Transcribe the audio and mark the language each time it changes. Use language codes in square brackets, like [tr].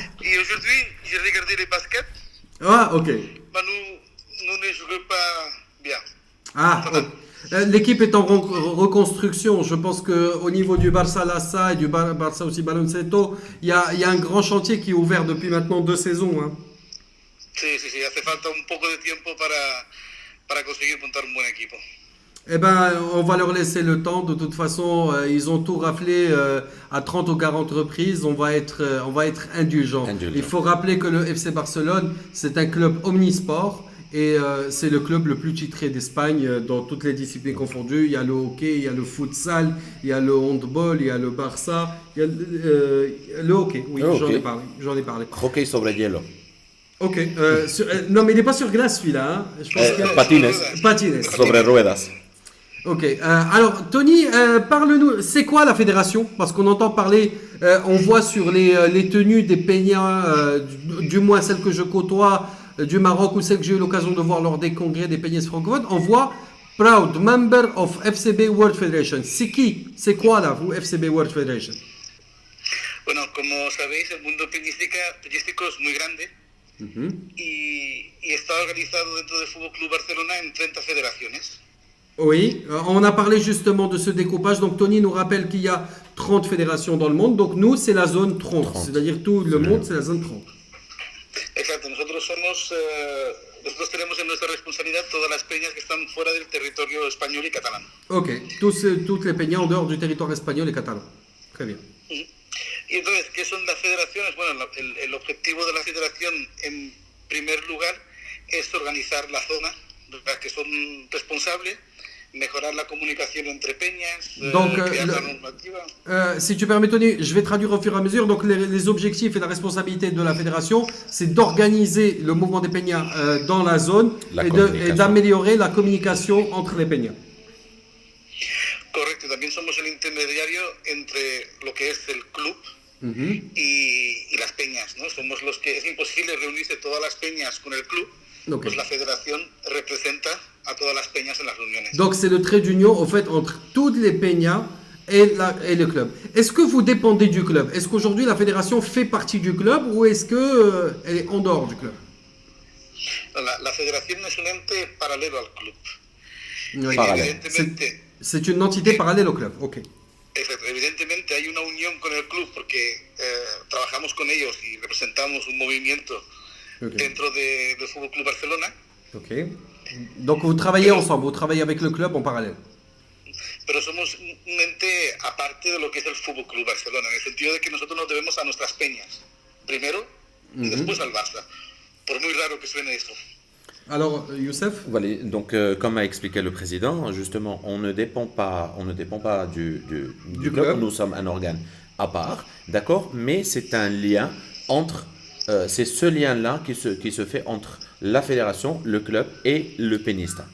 [fr] Et aujourd'hui, j'ai regardé les baskets. Ah, ok. Bah, nous ne jouons pas bien. Ah, ok. L'équipe est en reconstruction. Je pense qu'au niveau du Barça Lassa et du Barça aussi Baloncesto, il y a un grand chantier qui est ouvert depuis maintenant 2 saisons. Hein. [es] Sí, sí, sí. Hace falta un poco de tiempo para conseguir montar un buen equipo. [fr] Eh ben, on va leur laisser le temps. De toute façon, ils ont tout raflé à 30 ou 40 reprises. On va être indulgent. Il faut rappeler que le FC Barcelone, c'est un club omnisport. Et c'est le club le plus titré d'Espagne dans toutes les disciplines confondues. Il y a le hockey, il y a le futsal, il y a le handball, il y a le Barça, il y a le hockey. Oui, j'en ai parlé. [es] Hockey sobre hielo. Ok. [fr] Non, mais il n'est pas sur glace celui-là. Hein. Je pense que... [es] Patines. Patines. Sobre ruedas. [fr] Ok. Alors, Tony, parle-nous. C'est quoi la fédération? Parce qu'on entend parler, on voit sur les tenues des peñas, du moins celles que je côtoie, du Maroc ou celles que j'ai eu l'occasion de voir lors des congrès des peñas francophones, on voit [en] Proud Member of FCB World Federation. [fr] C'est qui? C'est quoi là, vous, FCB World Federation? [es] Bueno, como sabéis, el mundo peñístico es muy grande y está organizado dentro del Fútbol Club Barcelona en 30 federaciones. [fr] Oui, on a parlé justement de ce découpage. Donc Tony nous rappelle qu'il y a 30 fédérations dans le monde. Donc nous, c'est la zone 30. C'est-à-dire tout le monde, c'est la zone 30. [es] Exacto, nosotros tenemos en nuestra responsabilidad todas las peñas que están fuera del territorio español y catalán. [fr] Ok, toutes les peñas en dehors du territoire espagnol et catalan. Très bien. [es] Y entonces, ¿qué son las federaciones? Bueno, el objetivo de la federación, en primer lugar, es organizar la zona de las que son responsables, mejorar la comunicación entre peñas, [fr] Donc, [es] crear la normativa. [fr] Si tu permets, Tony, je vais traduire au fur et à mesure. Donc, les objectifs et la responsabilité de la fédération, c'est d'organiser le mouvement des peñas dans la zone et d'améliorer la communication entre les peñas. [es] Correcto, también somos el intermediario entre lo que es el club y las peñas, ¿no? Somos los que es imposible reunirse todas las peñas con el club, Okay. pues la federación representa a todas las peñas en las reuniones. [fr] Donc, c'est le trait d'union, en fait, entre toutes les peñas et le club. Est-ce que vous dépendez du club? Est-ce qu'aujourd'hui, la fédération fait partie du club ou est-ce qu'elle est en dehors du club? [es] La federación es un ente paralelo al club. [fr] Oui. [es] Evidentemente, [fr] C'est une entité parallèle au club. Ok. [es] evidentemente hay una unión con el club porque trabajamos con ellos y representamos un movimiento dentro del Fútbol Club Barcelona. Ok. [fr] Donc vous travaillez ensemble, vous travaillez avec le club en parallèle. [es] Pero somos un ente aparte de lo que es el Fútbol Club Barcelona, en el sentido de que nosotros nos debemos a nuestras peñas, primero y después al Barça. Por muy raro que suene eso. [fr] Alors, Youssef? Voilà, donc comme a expliqué le président, justement, on ne dépend pas du club. Nous sommes un organe à part, d'accord, mais c'est un lien entre, c'est ce lien-là qui se fait entre la fédération, le club et le pénista.